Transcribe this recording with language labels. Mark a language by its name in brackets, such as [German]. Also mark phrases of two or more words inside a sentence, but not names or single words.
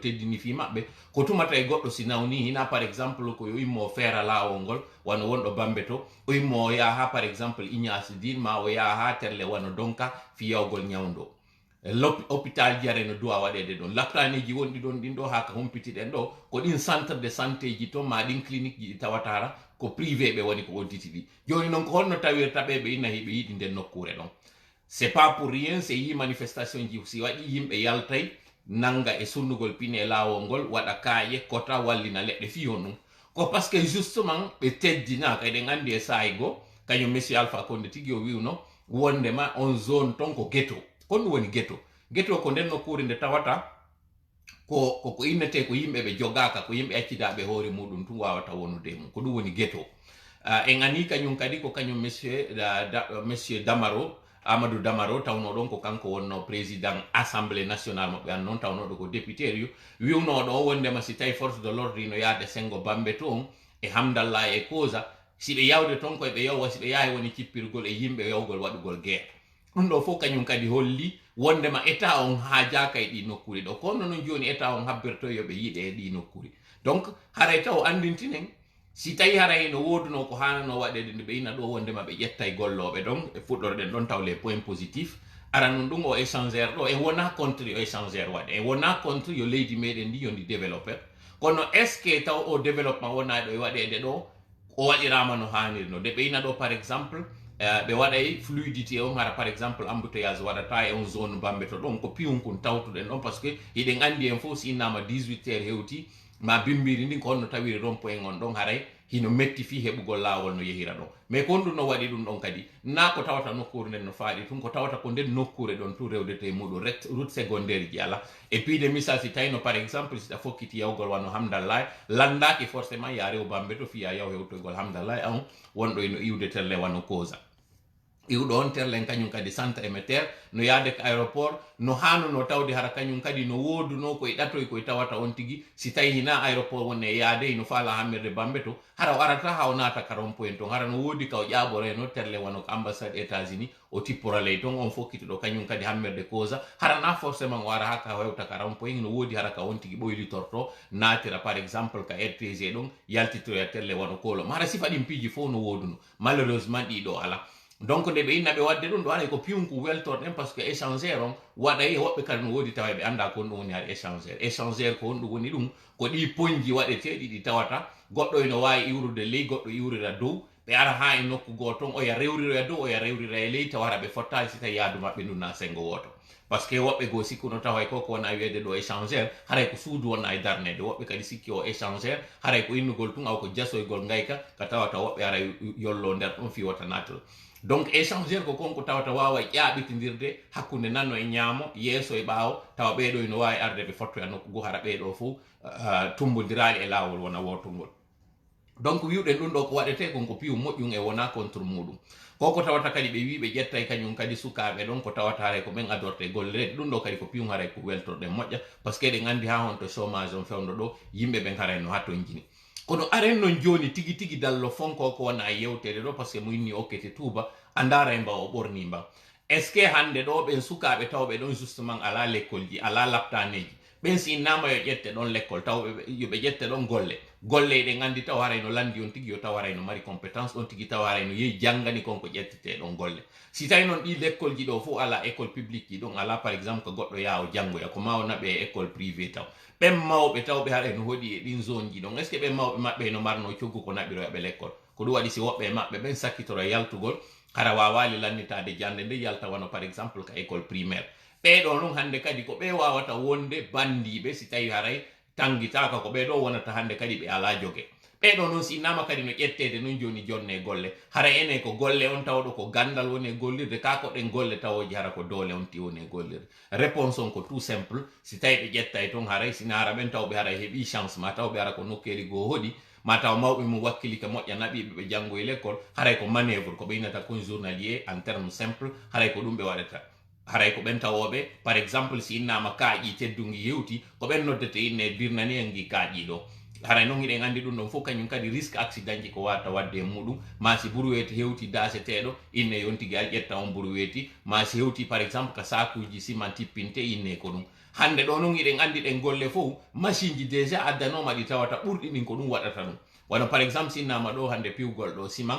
[Fula] teddini fi maɓɓe ko tumata e goɗɗo si nawni hina [French] par exemple [Fula] ko yo immo feera lawol ngol wano wonɗo bambe to o immo o yaha [French] par exemple [Fula] Ignace Dine ma o yaha ha terle wano donka fi yawgol ñawdo hôpital jare no duwa waɗede ɗon laptaniji wonɗi ɗon ɗin ɗo ha ka humpitiɗen ɗo ko ɗin [French] centre de santé [Fula] ji to ma ɗin clinique ji ɗi tawatara ko privé ɓe woni ko wontiti ɗi joni noon ko honno tawirta ɓe ɓe inna hiɓe yiɗi nden nokkure ɗon [French] c'est pas pour rien c'est [Fula] yi manifestation ji si waɗi yimɓe yaltay nanga e sunnugol pine e lawol ngol waɗa kaaƴe kota wallina leɗɗe fiyo ɗum ko [French] parce que justement [Fula] ɓe teddina kayɗen andi e saayi go kañum monsieur Alpha Condé tigi o wiwno wondema on zone ton ko ghetto kon ɗum woni ghetto ko nden nokkure nde tawata ko innete ko yimɓe ɓe jogaka ko yimɓe accidaɓe hoore muɗum tum wawata wonude mum ko ɗum woni ghetto en ani kañum kadi ko kañum monsieur Damaro Amadou Damaro tawno ɗon ko kanko wonno [French] président assemblée nationale [Fula] maɓɓe an noon tawnoɗo ko député rio wiwnoɗo wondema si tawi [French] force de l'ordre [Fula] no yaade sengo bambe toon e hamdallah e causa si ɓe yawde toon koye ɓe yawwa si ɓe yaawi woni cippirgol e yimɓe yawgol waɗugol guerre ɗum ɗo fof kañum kadi holli wondema état on haajaka e ɗi nokkuri ɗo kono noon joni état on habbirto yoɓe yiiɗe e ɗi nokkuri donc haray taw andintinen si tawi haray no woduno ko hanano waɗede nde ɓe ina ɗo wondema ɓe ƴettay golloɓe ɗon e fuɗɗorɗen ɗon taw [French] les points positifs [Fula] ara non ɗum o échangeur ɗo en wona contre yo échangeur waɗe en wona contre yo leydi meɗen ndi yondi développeur kono [French] est ce que [Fula] taw o développement wona ɗo e waɗede ɗo o waɗirama no hanniri no de ɓe ina ɗo [French] par exemple [Fula] ɓe waɗay fluidité on hara [French] par exemple [Fula] embouteillage waɗata e on zone bambe to ɗon ko piwunkun tawtuɗen ɗon par [French] ce que [Fula] hiɗen andi en fof si innama 18 heures hewti ma bimbiri ndin ko honno tawiri [French] rond point [Fula] on ɗon haray hino metti fi heɓugol lawol no yehira ɗon mais ko ɗum no waɗi ɗum ɗon kadi na ko tawata nokkure nden no faaɗi tun ko tawata ko nden nokkure ɗon tout rewdete muɗum [French] route secondaire [Fula] ji ala [French] et puis [Fula] de misal si tawino [French] par exemple [Fula] si a fokkiti yawgol wano hamdallah landaki forcément ya rew bambe to fiya yaw hewtoygol hamdallah on wonɗo eno iwde telle wano causa iwɗo on terlen kañum kadi [French] centre émetteur [Fula] no yaade ko aéroport no hanuno tawde hara kañum kadi no woduno koye ɗatoy koye tawata on tigi si tawi hina aéroport woni e yaade no faala hammirde bambe to hara o arata ha o naata ka [French] rond point [Fula] ton hara no woodi ka o ƴaɓoreno terle wano ko [French] ambassade États-Unis [Fula] o tippora ley ton on fokkiti ɗo kañum kadi hammirde causa hara na forcément o ara ha ka hewta ka [French] rond point [Fula] no woodi hara ka on tigi ɓoylitorto natira [French] par exemple [Fula] ka RTG ɗon yaltitoya terle wano kolom hara sifa ɗin piiji fof no woduno malheureusement ɗiɗo ala donc nde ɓe inna ɓe wadde ɗum ɗo haɗa ko piyunku weltorɗen [French] par ce que échangeur [Fula] on waɗay woɓɓe kadi no woodi tawa ɓe anda ko ɗum woni har échangeur ko honɗum woni ɗum ko ɗi poñji waɗeteɗi ɗi tawata goɗɗo eno wawi iwrude ley goɗɗo iwrira dow ɓe ara ha e nokku goto on oya rewrira dow oya rewrira e ley tawa hara ɓe fottali si tawi yaadu maɓɓe ndun na sengo woto [French] par ce que [Fula] woɓɓe go sikkuno tawa ko wona wiyede ɗo échangeur haray ko suudu wona e darnede woɓɓe kadi sikki o échangeur haray ko innugol tun aw ko jasoygol ngayka ka tawata woɓɓe ara yollo nder ɗon fi wata natal [French] donc échangeur [Fula] ko konko tawata wawa ƴaɓitindirde hakkude nanno e ñaamo yeeso e ɓaawo tawa ɓeeɗo ino wawi arde ɓe fottoya nokku go hara ɓeeɗo fof tumbodiraali e laawol wona wotongol donc wiwɗen ɗum ɗo ko waɗete kon ko piiw moƴƴum e wona contre muɗum koko tawata kadi ɓe wi ɓe ƴettay kañum kadi sukaɓe ɗon ko tawata haray ko ɓen adorte gollirede ɗum ɗo kadi ko piiw haray ko weltorɗen moƴƴa [French] par ce que [Fula] ɗen andi ha honto chômage on fewno ɗo yimɓe ɓen haray no hatton jini kono aren non joni tigi tigi dallo fonko ko wona e yewtere ɗo [French] par ce que [Fula] mo inni okkete tuuba andara e mba o ɓorni mba [French] est ce que [Fula] hande ɗo ɓen sukaɓe tawɓe ɗon justement ala l'école ji ala laptaneji ɓen si innama yo ƴette ɗon l'école tawɓe yoɓe ƴette ɗon golle ɗen andi taw haray no landi on tigi yo taw haray no mari compétence ɗon tigi taw haray no yehi janggani konko ƴettete ɗon golle si tawi noon ɗi l'école ji ɗo fof ala [French] école publique [Fula] ji ɗon ala [French] par exemple [Fula] ko goɗɗo yaha o janggoya ko ma o naɓe e [French] école privé [Fula] taw ɓen mawɓe tawɓe haray no hoɗi e ɗin zone ji ɗon [French] est ce que [Fula] ɓen mawɓe maɓɓe no marno coggu ko naɓiroyaɓe l'école ko ɗum waɗi si woɓɓe e maɓɓe ɓen sakkitoro yaltugol hara wawali lannitade jande nde yalta wano [French] par exemple [Fula] ka [French] école primaire [Fula] ɓeɗo noon hande kadi ko ɓe wawata wonde bandiɓe si tawi haray tangitaka ko ɓeɗo wonata hande kadi ɓe ala jogue ɓeɗo noon si innama kadi no ƴettede non joni jonne golle hara ene ko golle on tawɗo ko gandal woni gollirde ka ko ɗen golle tawoji hara ko dole on ti woni gollirde réponse on ko [French] tout simple [Fula] si tawi ɓe ƴettay toon haray sina hara ɓen tawɓe hara heeɓi chance ma tawɓe hara ko nokkeli goo hoɗi ma taw mawɓe mum wakkilike moƴƴa naɓiɓe ɓe janggo e l'école haray ko manœuvre ko ɓe innata kon [French] journalier en terme simple [Fula] haray ko ɗum ɓe waɗata haray ko ɓen tawoɓe [French] par exemple [Fula] si innama kaaƴi teddungi hewti ko ɓen noddete inne birnani en gi kaaƴi ɗo haray noon hiɗen andi ɗum ɗon fof kañum kadi [French] risque accident [Fula] ji ko wata wadde e muɗum ma si brouette hewti daseteɗo inne yon tigui al ƴetta on brouette ma si hewti [French] par exemple [Fula] ka sakuji ciment tippinte inne ko ɗum hande ɗo noon hiɗen andi ɗen golle fof machine ji déjà addanoma ɗi tawata ɓurɗi ɗin ko ɗum waɗata ɗum wano par exemple sinnama ɗo hande piwgol ɗo ciment